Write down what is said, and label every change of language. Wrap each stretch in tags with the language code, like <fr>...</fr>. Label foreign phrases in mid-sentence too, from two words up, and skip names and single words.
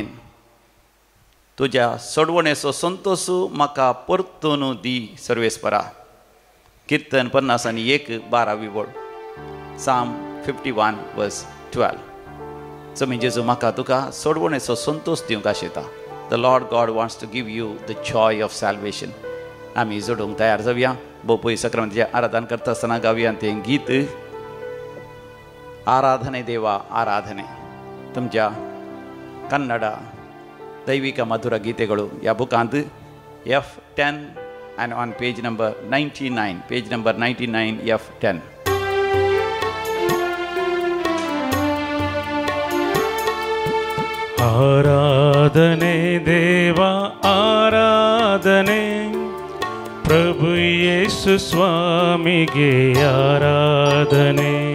<kok>तुज्या सोडवणेचो संतोष म्हाका परतून दी सर्वेस्परा. कीर्तन 51:12 बोल.</kok> <en>Psalm 51:12.</en> <kok>सो जेजू म्हाका तुका सोडवणेचो संतोष दिवंक आशेता.</kok> <en>the Lord God wants to give you the joy of salvation.</en> <kok>आमी जोडूंक तयार जावया. बोपय सक्रांतीचे आराधन करता आसतना गावया तें गीत आराधने देवा आराधने. तुमच्या ಕನ್ನಡ ದೈವಿಕ ಮಧುರ ಗೀತೆಗಳು या ಬುಕ್ಕಾಂತ F10</kok> <en>and on page number</en> <kok>99 F10.</kok> <kn>ಆರಾಧನೆ ದೇವ ಆರಾಧನೆ ಪ್ರಭು ಯೇಸು ಸ್ವಾಮಿಗೆ ಆರಾಧನೆ.</kn>